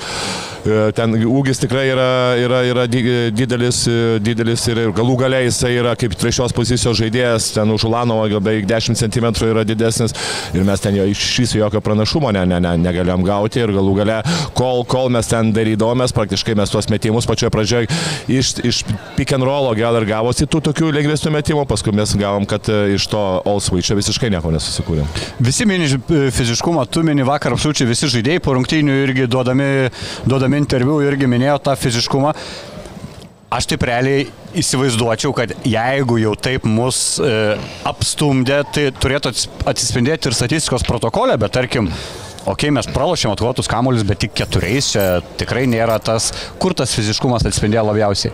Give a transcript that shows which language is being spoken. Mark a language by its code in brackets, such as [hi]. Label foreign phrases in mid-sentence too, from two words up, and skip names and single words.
[lt] Ten ūgis tikrai yra didelis ir galų gale jisai yra kaip 3 pozicijos žaidėjas, ten už Ulanovo beveik 10 cm yra didesnis ir mes ten iš viso jokio pranašumo negalėjom gauti ir galų gale, kol mes ten darydavomės, praktiškai mes tuos metimus pačioje pradžioje iš [en] pick and rollo [lt] gal ir gavosi tų tokių lengvesnių metimų, paskui mes gavom, kad iš to [en] all switch [lt] visiškai nieko nesusikūrėm. Visi mini fiziškumą, tu mini vakar absoliučiai visi žaidėjai po rungtynių irgi duodami interviu irgi minėjo tą fiziškumą. Aš taip realiai įsivaizduočiau, kad jeigu jau taip mus apstumdė, tai turėtų atsispindėti ir statistikos protokole, bet tarkim, okei, mes pralošėm atkovotus kamuolius, bet tik 4, čia tikrai nėra tas, kur tas fiziškumas atspindėjo labiausiai.